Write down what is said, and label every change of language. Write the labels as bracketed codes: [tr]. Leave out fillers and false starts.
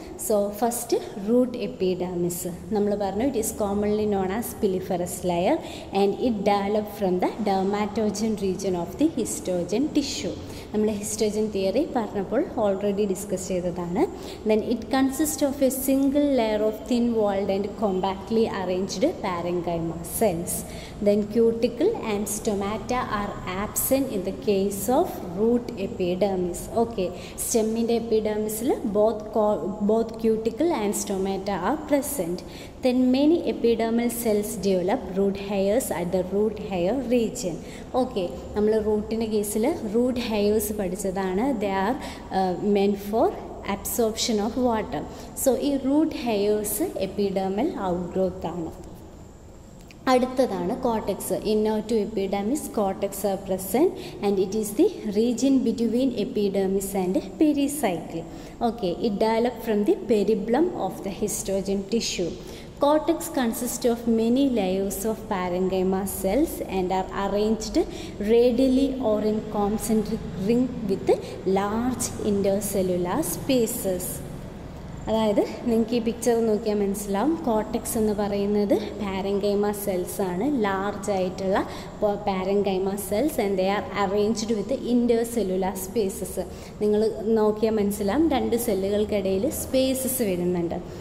[en] So first root epidermis നമ്മൾ പറഞ്ഞു, it is commonly known as piliferous layer and it develop from the dermatogen region of the histogen tissue. [ml] നമ്മൾ ഹിസ്റ്റോജൻ theory പറഞ്ഞപ്പോൾ already discuss ചെയ്തതാണ്. [en] Then it consist of a single layer of thin walled and compactly arranged parenchyma cells. Then cuticle and stomata are absent in the case of root epidermis. Okay, steminde epidermisil both cuticle and stomata are present. Then many epidermal cells develop root hairs at the root hair region. [ml] Okay, നമ്മൾ റൂട്ടിൻ്റെ കേസിൽ root hairs പഠിച്ചതാണ്. [en] They are meant for absorption of water. [ml] So ഈ root hairs epidermal ഔട്ട്ഗ്രോത്ത് ആണ്. അടുത്തതാണ് cortex. [en] Inner to epidermis cortex are present and it is the region between epidermis and pericycle. Okay, it develop from the periblem of the histogen tissue. Cortex consists of many layers of parenchyma cells and are arranged radially or in concentric ring with large intercellular spaces. [ml] അതായത് നിങ്ങൾക്ക് ഈ picture നോക്കിയാൽ മനസ്സിലാവും, cortex എന്ന് പറയുന്നത് parenchyma cells ആണ്, large ആയിട്ടുള്ള parenchyma cells [en] And they are arranged with intercellular spaces. [ml] നിങ്ങൾ നോക്കിയാൽ മനസ്സിലാവും, 2 സെല്ലുകൾക്കിടയിൽ സ്പേസസ് വരുന്നുണ്ട്.